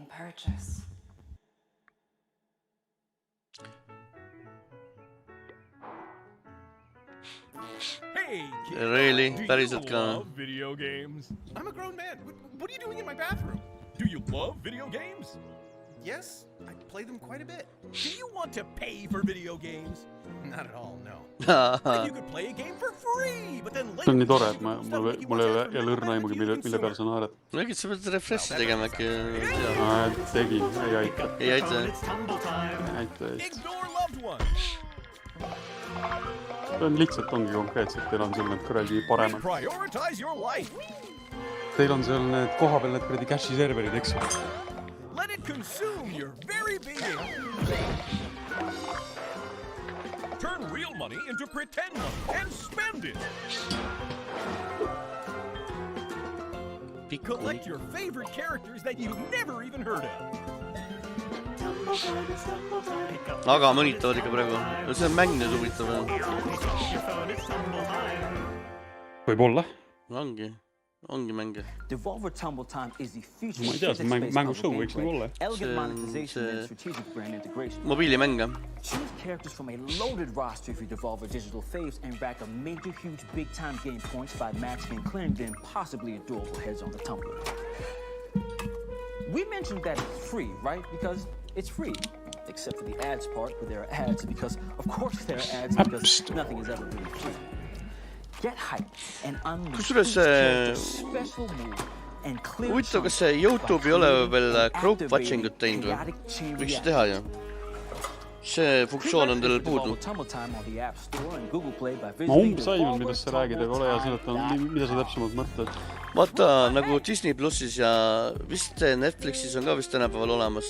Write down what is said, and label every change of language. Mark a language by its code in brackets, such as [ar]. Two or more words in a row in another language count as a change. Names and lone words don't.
[en] purchase. Hey, Really? [et] Päriselt ka? [en] video games? I'm a grown man. What are you doing in my bathroom? Do you love video games? Yes, I play them quite a bit. Do you want to pay for video games? Not at all, no. If you could play a game for free, but then [et] See on nii tore, et mul ei ole jälle õrna aimugi, mille peal sa naerad. Äkki sa pead refressi tegema äkki? Tegin, ei aita. Ei aita? See on lihtsalt ongi konkreetselt, teil on seal need kõraldi paremad. Teil on seal need koha peal need kõraldi cache'i serverid, eks? [en] Let it consume your very being. Turn real money into pretend money and spend it. Collect your favorite characters that you've never even heard of. [et] Aga mõnitavad ikka praegu. See on mäng nüüd huvitav. Võib-olla. Ongi mänge. [en] Devolver Tumble Time is the future. [et] Ma ei tea, see mängushow võiks nagu olla. Mobiilimänge. [en] Choose characters from a loaded roster of your Devolver digital faves and rack a major huge big time game points by matching and clearing the impossibly adorable heads on the tumbler. We mentioned that it's free, right? Because it's free. Except for the ads part, where there are ads, because of course there are ads, because nothing is ever really free. Get hype and unleash special move and clear. [et] Huvitav, kas see YouTube ei ole veel [en] group watching [et] ut teinud või? Võiks teha ju. See funktsioon on teil puudu. Ma umbes ainud, mida sa räägid, aga ole hea seleta, mida sa täpsemalt mõtled. Vaata, nagu Disney Plussis ja vist Netflixis on ka vist tänapäeval olemas.